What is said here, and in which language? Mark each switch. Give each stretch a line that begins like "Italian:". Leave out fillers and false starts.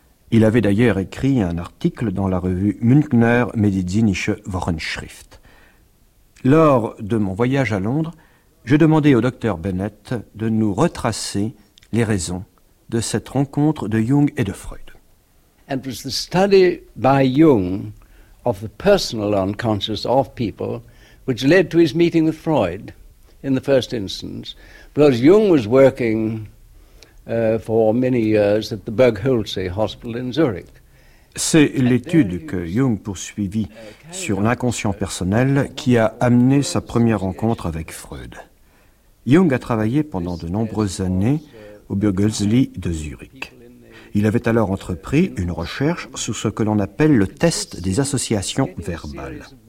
French: Il avait d'ailleurs écrit un article dans la revue Münchner Medizinische Wochenschrift. Lors de mon voyage à Londres, je demandai au docteur Bennett de nous retracer les raisons de cette rencontre de Jung et de Freud.
English: It was the study by Jung of the personal unconscious of people which led to his meeting with Freud in the first instance, because Jung was working for many years at the Berghölzé Hospital in Zurich.
French: C'est l'étude que Jung poursuivit sur l'inconscient personnel qui a amené sa première rencontre avec Freud. Jung a travaillé pendant de nombreuses années au Bürgösli de Zurich. Il avait alors entrepris une recherche sur ce que l'on appelle le test des associations verbales.